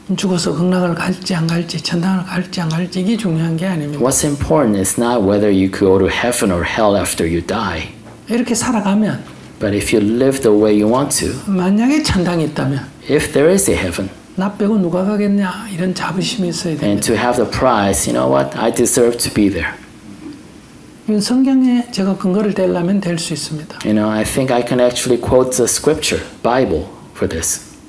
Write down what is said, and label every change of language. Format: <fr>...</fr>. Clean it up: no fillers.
<ko>죽어서 극락을 갈지 안 갈지, 천당을 갈지 안 갈지 이게 중요한 게 아닙니다.</ko> <en>What's important is not whether you go to heaven or hell after you die.</en> <ko>이렇게 살아가면,</ko> <en>But if you live the way you want to,</en> <ko>만약에 천당이 있다면</ko> <en>if there is a heaven,</en> <ko>나 빼고 누가 가겠냐 이런 자부심이 있어야</ko> <en>and</en> <ko>됩니다.</ko> <en>to have the prize, you know what? I deserve to be there.</en> <ko>이건 성경에 제가 근거를 대려면 될 수 있습니다.</ko> <en>You know, I think I can actually quote the scripture, Bible, for this.</en>